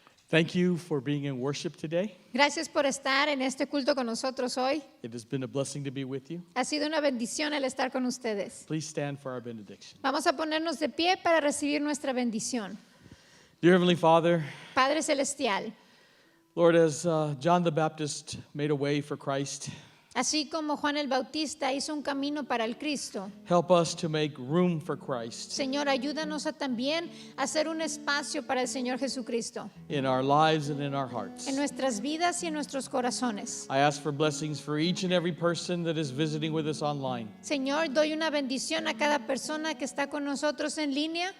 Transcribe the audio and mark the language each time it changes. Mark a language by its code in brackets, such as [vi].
[en] Thank you for being in worship today. [es] Gracias por estar en este culto con nosotros hoy. [en] It has been a blessing to be with you. [es] Ha sido una bendición el estar con ustedes. [en] Please stand for our benediction. [es] Vamos a ponernos de pie para recibir nuestra bendición. [en] Dear Heavenly Father, [es] Padre Celestial, [en] Lord, as John the Baptist made a way for Christ, [es] así como Juan el Bautista hizo un camino para el Cristo, [en] help us to make room for Christ [es] Señor, ayúdanos a también hacer un espacio para el Señor Jesucristo [en] in our lives and in our hearts. [es] en nuestras vidas y en nuestros corazones. [en] I ask for blessings for each and every person that is visiting with us online, [es] Señor, doy una bendición a cada persona que está con nosotros en línea,